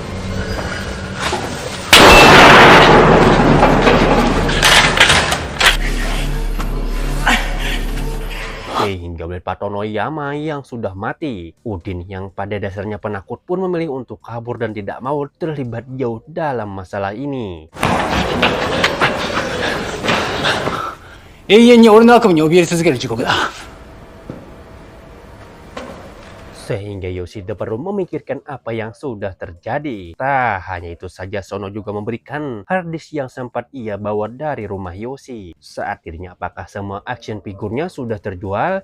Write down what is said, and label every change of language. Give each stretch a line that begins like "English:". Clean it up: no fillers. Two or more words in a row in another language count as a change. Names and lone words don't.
Indonesian: Hingga melihat Patono Yama yang sudah mati, Udin yang pada dasarnya penakut pun memilih untuk kabur dan tidak mau terlibat jauh dalam masalah ini.
Japanese: 永遠に俺の悪夢に怯え続ける地獄だ。
Indonesian: Sehingga Yoshida perlu memikirkan apa yang sudah terjadi. Tak hanya itu saja, Sono juga memberikan harddisk yang sempat ia bawa dari rumah Yoshi. Saat dirinya apakah semua action figurnya sudah terjual?